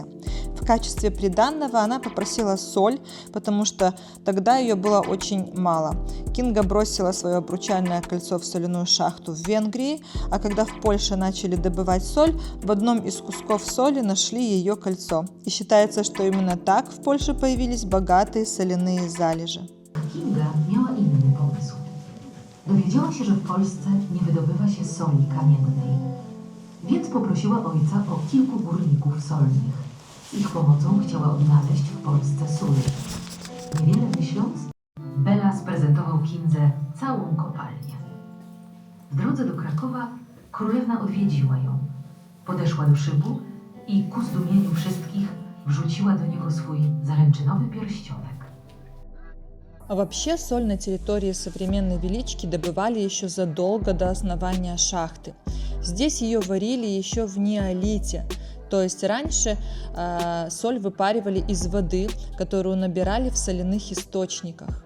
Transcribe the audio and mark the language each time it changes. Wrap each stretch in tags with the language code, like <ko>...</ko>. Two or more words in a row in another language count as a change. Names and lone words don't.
<ru>В качестве приданного она попросила соль, потому что тогда ее было очень мало. Кинга бросила свое обручальное кольцо в соляную шахту в Венгрии, а когда в Польше начали добывать соль, в одном из кусков соли нашли ее кольцо. И считается, что именно так в Польше появились богатые соляные залежи.</ru> <pl>Kinga miała inny pomysł. Dowiedziała się, że w Polsce nie wydobywa się soli kamiennej, więc poprosiła ojca o kilku górników solnych. Z ich pomocą chciała odnaleźć w Polsce sól. Niewiele myśląc, Bela sprezentował Kindze całą kopalnię. W drodze do Krakowa królewna odwiedziła ją. Podeszła do szybu i ku zdumieniu wszystkich wrzuciła do niego swój zaręczynowy pierścionek.</pl> <ru>А вообще соль на территории современной Велички добывали еще задолго до основания шахты. Здесь ее варили еще в неолите, то есть раньше соль выпаривали из воды, которую набирали в соляных источниках.</ru>